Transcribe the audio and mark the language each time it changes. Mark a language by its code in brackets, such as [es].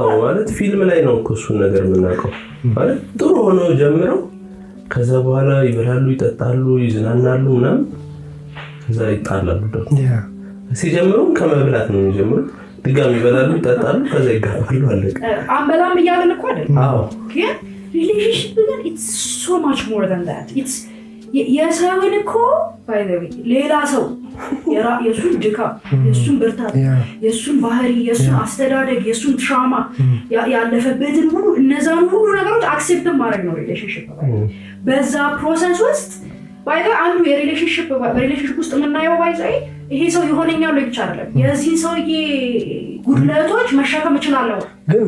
[am] ማለት ፊልም ላይ ነው እኮ እሱን ነገር የምናውቀው። ማለት ጥሩ ሆኖ ጀምረው ከዛ በኋላ ይበላሉ፣ ይጠጣሉ፣ ይዝናናሉ ምናምን ከዛ ይጣላሉ። ደግሞ ሲጀምሩ ከመብላት ነው የሚጀምሩት። ድጋሚ ይበላሉ፣ ይጠጣሉ፣ ከዛ ይጋባሉ። አለቀ። አንበላም እያለን እኮ አይደል? ግን ሪሌሽንሺፕ ግን [en] it's so much more than that. [am] it's የሰውን እኮ [en] by the way [am] ሌላ ሰው የሱን ድካም የሱን ብርታት የሱን ባህሪ የሱን አስተዳደግ የሱን ትራውማ ያለፈበትን ሁሉ እነዛን ሁሉ ነገሮች አክሴፕት ማድረግ ነው ሪሌሽንሺፕ። በዛ ፕሮሰስ ውስጥ ባይዘ አንዱ በሪሌሽንሺፕ ውስጥ የምናየው ባይዘ ይሄ ሰው ይሆነኛል ብቻ አይደለም የዚህ ሰውዬ ጉድለቶች መሸከም እችላለሁ። ግን